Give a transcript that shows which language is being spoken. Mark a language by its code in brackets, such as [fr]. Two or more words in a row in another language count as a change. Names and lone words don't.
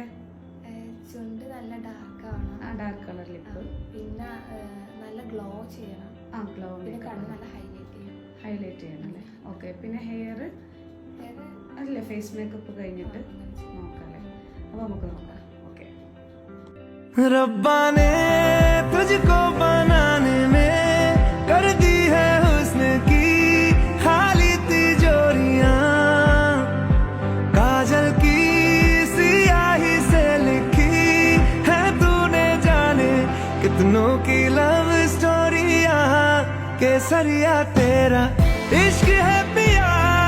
[ml] ചുണ്ട് നല്ല ഡാർക്ക് ആവണം. [en] dark colour lip. [ml] പിന്നെ നല്ല ഗ്ലോ ചെയ്യണം. ഗ്ലോ. പിന്നെ കണ്ണ് നല്ല ഹൈലൈറ്റ് ചെയ്യണം അല്ലേ? ഓക്കെ. പിന്നെ ഹെയർ അല്ലേ? [en] face makeup [ml] കഴിഞ്ഞിട്ട് നോക്കാല്ലേ? അപ്പോൾ നമുക്ക് നോക്കാം. ഓക്കെ. [hi] रब्बा ने तुझको बनाने में कर दी है हुस्न की खाली तिजोरियां, काजल की सियाही से लिखी है तूने जाने कितनों की लव स्टोरियां, केसरिया तेरा इश्क है पिया